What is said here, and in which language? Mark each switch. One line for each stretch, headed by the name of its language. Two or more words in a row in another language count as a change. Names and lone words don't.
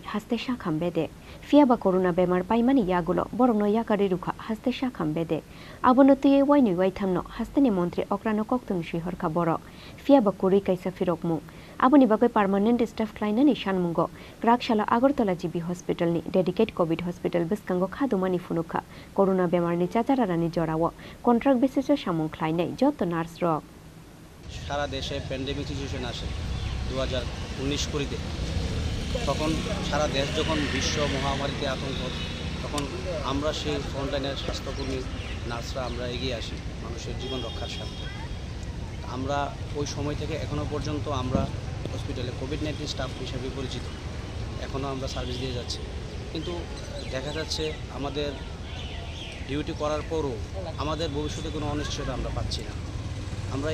Kok Borok: Haste Shakham Bede Fiaba Corona Bemar Paimani Yagulo Borono Yakari Ruka Haste Shakham Bede Abonotie Waini Waitamno Hasteni Montri Okrano Koktun Shihor Kaboro Fiaba Kuri Kaisa Firokmu Aboni Bagoi
English: Permanent Staff
Kok Borok: Kleinani Shanmungo Krakshala Agartala GB Hospital ni
English: Dedicate COVID Hospital
Kok Borok: Biskango Khadumani Funukha Corona Bemarni Chacharanani Jorawo
English: Contract basis
Kok Borok: Shamung Kleinai Joto Nurse Rock
Bangla: সারা দেশে
English: pandemic situation
Bangla: আসে 2019 কুড়িতে তখন সারা দেশ যখন বিশ্ব মহামারীতে আতঙ্ক তখন আমরা সেই ফ্রন্টলাইনের স্বাস্থ্যকর্মী নার্সরা আমরা এগিয়ে আসি মানুষের জীবন রক্ষার স্বার্থে আমরা ওই সময় থেকে এখনও পর্যন্ত আমরা হসপিটালে
English: COVID-19 staff
Bangla: হিসেবে পরিচিত এখনও আমরা সার্ভিস দিয়ে যাচ্ছি কিন্তু দেখা যাচ্ছে আমাদের ডিউটি করার পরও আমাদের ভবিষ্যতে কোনো অনিশ্চয়তা আমরা পাচ্ছি না আমরা